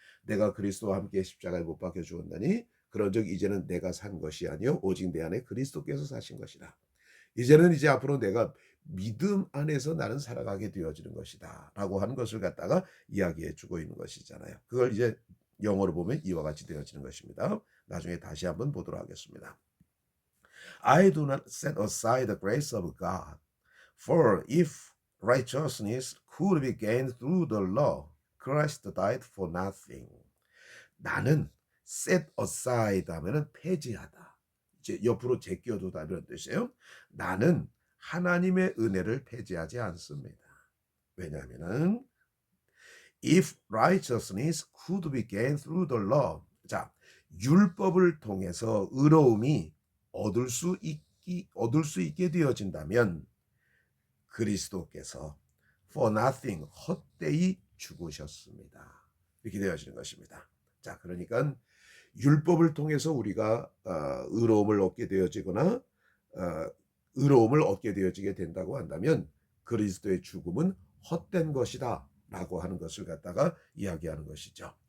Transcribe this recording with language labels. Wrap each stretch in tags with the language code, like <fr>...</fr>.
<ko>내가 그리스도와 함께 십자가에 못 박혀 죽었나니 그런즉 이제는 내가 산 것이 아니요 오직 내 안에 그리스도께서 사신 것이라. 이제는 이제 앞으로 내가 믿음 안에서 나는 살아가게 되어지는 것이다 라고 하는 것을 갖다가 이야기해 주고 있는 것이잖아요. 그걸 이제 영어로 보면 이와 같이 되어지는 것입니다. 나중에 다시 한번 보도록 하겠습니다.</ko> <en>I do not set aside the grace of God, for if righteousness could be gained through the law, Christ died for nothing.</en> <ko>나는</ko> <en>set aside</en> <ko>하면은 폐지하다. 이제 옆으로 제껴두다 이런 뜻이에요. 나는 하나님의 은혜를 폐지하지 않습니다. 왜냐하면은</ko> <en>if righteousness could be gained through the law.</en> <ko>자, 율법을 통해서 의로움이 얻을 수 있게 되어진다면 그리스도께서</ko> <en>for nothing</en> <ko>헛되이 죽으셨습니다. 이렇게 되어지는 것입니다. 자, 그러니까 율법을 통해서 우리가 의로움을 얻게 되어지거나 의로움을 얻게 되어지게 된다고 한다면 그리스도의 죽음은 헛된 것이다 라고 하는 것을 갖다가 이야기하는 것이죠.</ko>